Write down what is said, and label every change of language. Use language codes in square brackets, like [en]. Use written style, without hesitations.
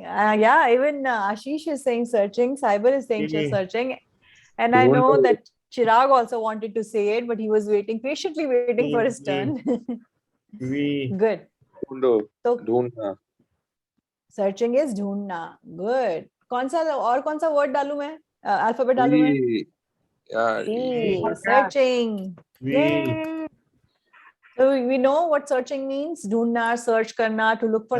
[en] Yeah, even Ashish is saying searching. Cyber is saying Mhm. searching. And I know that Chirag also wanted to say it, but he was waiting, patiently waiting for his turn. We. Good. [hi] ढूंढो [en] So [hi] ढूंढना [en] searching is ढूंढना. Good. [hi] कौन सा word डालूं मैं? Alphabet डालूं मैं? E, यार [en] C. Searching. We. Yay. So we know what searching means. ढूंढना, search करना, to look for